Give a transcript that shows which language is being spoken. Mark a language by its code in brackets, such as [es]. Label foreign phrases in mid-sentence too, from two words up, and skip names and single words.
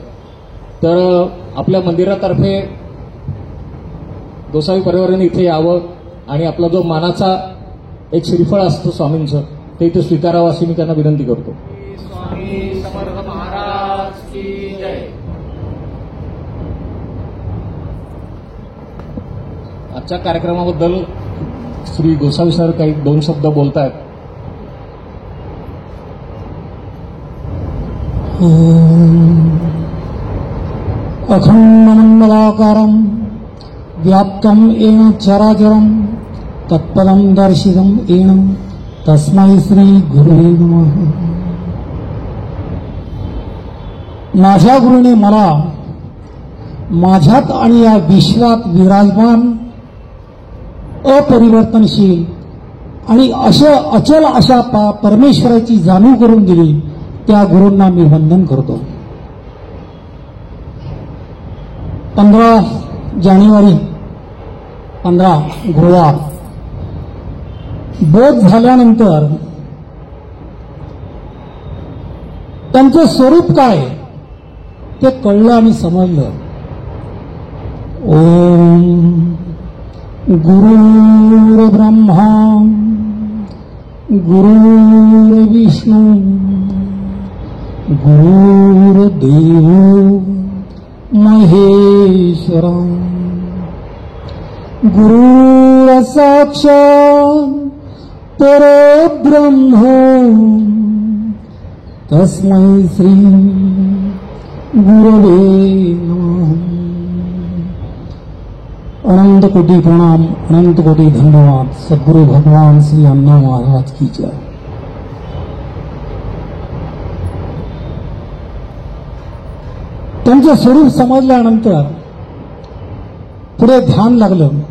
[mr] तर आपल्या मंदिरातर्फे गोसावी परिवाराने इथे यावं आणि आपला जो मानाचा एक श्रीफळ असतो स्वामींचं ते इथे स्वीकारावं अशी मी त्यांना विनंती करतो. [hi] स्वामी समर्थ महाराज की जय. [mr] आजच्या कार्यक्रमाबद्दल श्री गोसावी सर काही दोन शब्द बोलतायत. [sa] अखंडमंडलाकारं व्याप्तं येन चराचरं तत्पदं दर्शितं येन तस्मै श्री गुरुवे नमः. [mr] माझ्या गुरुने मला माझ्यात आणि या विश्वात विराजमान अपरिवर्तनशील आणि अचल अशा परमेश्वराची जाणीव करून दिली. त्या गुरूंना मी वंदन करतो. 15 जानेवारी 15 गुरुवार बोध झाल्यानंतर त्यांचं स्वरूप काय ते कळलं आणि समजलं. [sa] ओम गुरुर् ब्रह्मा गुरुर्विष्णू गुरुर्देव महेश्वरा गुरुर्साक्षात् परब्रह्म तस्मै श्री गुरवे नमः. [mr] अनंत कोटी प्रणाम, अनंत कोटी धन्यवाद. सद्गुरु भगवान श्री अण्णा महाराज [hi] की जय. [mr] त्यांचं स्वरूप समजल्यानंतर पुढे ध्यान लागलं.